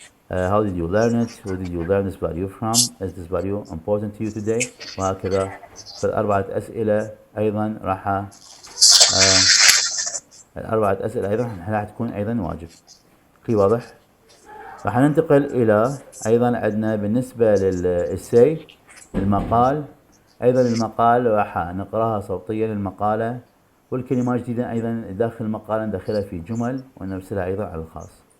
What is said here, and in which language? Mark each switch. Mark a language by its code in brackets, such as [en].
[en] how did you learn it? Who did you learn this value from? Is this value important to you today? [ar] وهكذا. فالأربعة أسئلة أيضا راح الأربعة أسئلة أيضا راح تكون أيضا واجب. في واضح؟ راح ننتقل إلى أيضا عندنا بالنسبة للإساي المقال. أيضا المقال راح نقراها صوتيا المقالة والكلمات جديدة أيضا داخل المقالة ندخلها في جمل ونرسلها أيضا على الخاص.